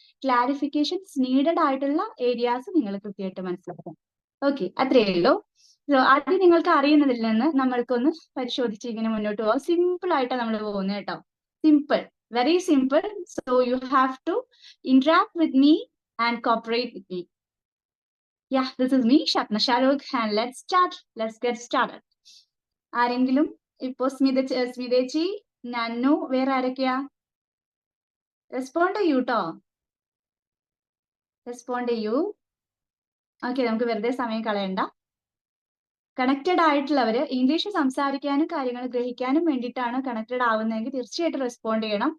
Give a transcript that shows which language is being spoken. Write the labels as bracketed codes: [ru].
[ml] Clarifications needed ആയിട്ടുള്ള areas നിങ്ങൾ കൃത്യമായിട്ട് മനസ്സിലാക്കണം. ഓക്കെ, അത്രയേ ഉള്ളൂ. ആദ്യം നിങ്ങൾക്ക് അറിയുന്നതിൽ നിന്ന് നമ്മൾക്കൊന്ന് പരിശോധിച്ച് ഇങ്ങനെ മുന്നോട്ട് പോകാം. സിമ്പിൾ ആയിട്ടാണ് നമ്മൾ പോകുന്നത് കേട്ടോ. Simple, very simple. [en] So you have to interact with me and cooperate with me. Yeah, this is me, Shapna Sharuk, and let's get started. [ml] ആരെങ്കിലും ഇപ്പോ സ്മിതേച്ചി, നന്നു, വേറെ ആരൊക്കെയാ? റെസ്പോണ്ട് ചെയ്യൂ ട്ടോ, റെസ്പോണ്ട് ചെയ്യൂ. ഓക്കെ, നമുക്ക് വെറുതെ സമയം കളയണ്ട. കണക്റ്റഡ് ആയിട്ടുള്ളവര് ഇംഗ്ലീഷ് സംസാരിക്കാനും കാര്യങ്ങൾ ഗ്രഹിക്കാനും വേണ്ടിയിട്ടാണ് കണക്റ്റഡ് ആവുന്നതെങ്കിൽ തീർച്ചയായിട്ടും റെസ്പോണ്ട് ചെയ്യണം.